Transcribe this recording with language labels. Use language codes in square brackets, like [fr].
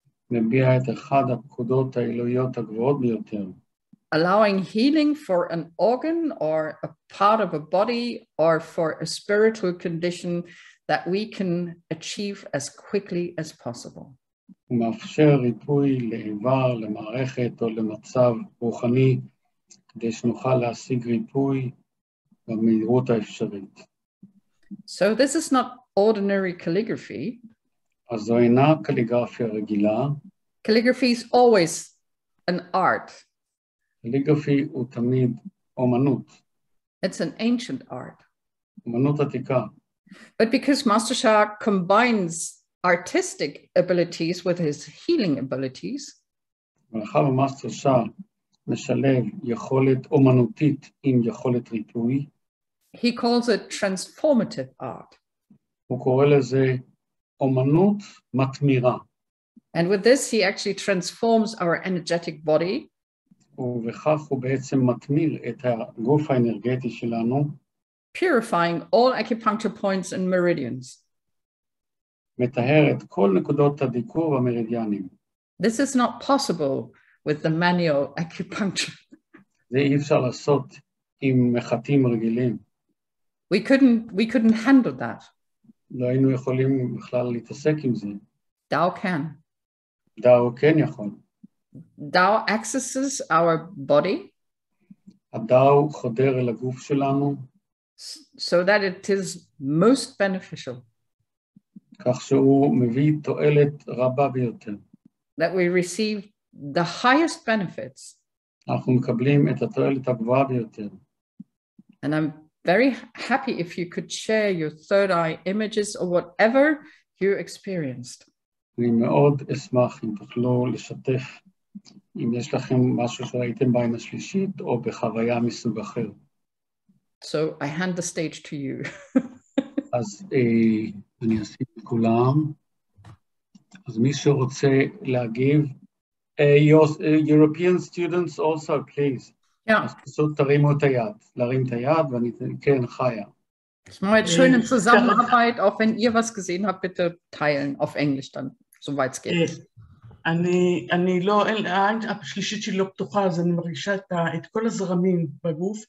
[he] מביע את אחד הפקודות האלוהיות הגבוהות ביותר. [en] allowing healing for an organ or a part of a body or for a spiritual condition that we can achieve as quickly as possible. [he] הוא מאפשר ריפוי לאיבר, למערכת או למצב רוחני, כדי שנוכל להשיג ריפוי במהירות האפשרית. [en] So this is not ordinary calligraphy. [he] אז זו אינה קליגרפיה רגילה. [en] Calligraphy is always an art. [he] קליגרפי הוא תמיד אומנות. [en] It's an ancient art. [he] אומנות עתיקה. [en] But because Master Sha combines artistic abilities with his healing abilities, [he] ולאחר מאסטר שא משלב יכולת אומנותית עם יכולת ריפוי, [en] he calls it transformative art. [he] הוא קורא לזה אומנות מתמירה. [en] And with this, he actually transforms our energetic body. [he] ובכך הוא בעצם מתמיר את הגוף האנרגטי שלנו, [en] purifying all acupuncture points and meridians. [he] מטהר את כל נקודות הדיקור והמרידיאנים. [en] This is not possible with the manual acupuncture. [he] זה אי אפשר לעשות עם מחטים רגילים. [en] We couldn't handle that. [he] לא היינו יכולים בכלל להתעסק עם זה. [en] Tao can. [he] דאו כן יכול. [en] Tao accesses our body [he] הדאו חודר אל הגוף שלנו, [en] so that it is most beneficial, [he] כך שהוא מביא תועלת רבה ביותר. [en] that we receive the highest benefits. [he] אנחנו מקבלים את התועלת הגבוהה ביותר. [en] And I'm very happy if you could share your third eye images or whatever you experienced. [he] אני מאוד אשמח אם תוכלו לשתף, אם יש לכם משהו שראיתם בעין השלישית או בחוויה מסוג אחר. [en] So I hand the stage to you. [he] אז אני אשים את כולם. אז מי שרוצה להגיב, [en] European students also, please. [de] Ja. [he] פשוט תרימו את היד, להרים את היד, ואני, כן, חיה. [de] Ich mache jetzt schön in Zusammenarbeit, auch wenn ihr was gesehen habt, bitte teilen auf Englisch dann, soweit es geht. [he] אני לא, העין השלישית שלי לא פתוחה, אז אני מרגישה את כל הזרמים בגוף,